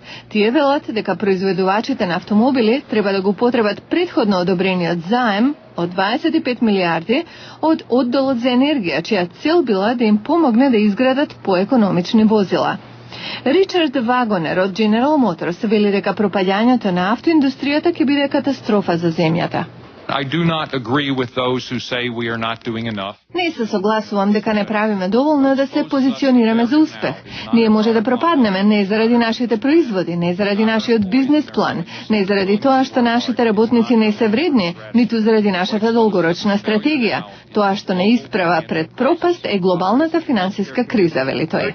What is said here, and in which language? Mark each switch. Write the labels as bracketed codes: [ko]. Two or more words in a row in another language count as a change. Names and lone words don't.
[mk] Тие велат дека производувачите на автомобили треба да го потребат предходно одобрениот заем од 25 милиарди од одделот за енергија, чија цел била да им помогне да изградат поекономични возила. Ричард Вагонер од General Motors вели дека пропаѓањето на автоиндустријата ќе биде катастрофа за земјата. [en] I do not agree with those who say we are not doing enough. [mk] Не се согласувам дека не правиме доволно да се позиционираме за успех. Ние може да пропаднеме не заради нашите производи, не заради нашиот бизнес план, не заради тоа што нашите работници не се вредни, ниту заради нашата долгорочна стратегија. Тоа што не исправа пред пропаст е глобалната финансиска криза, вели тој.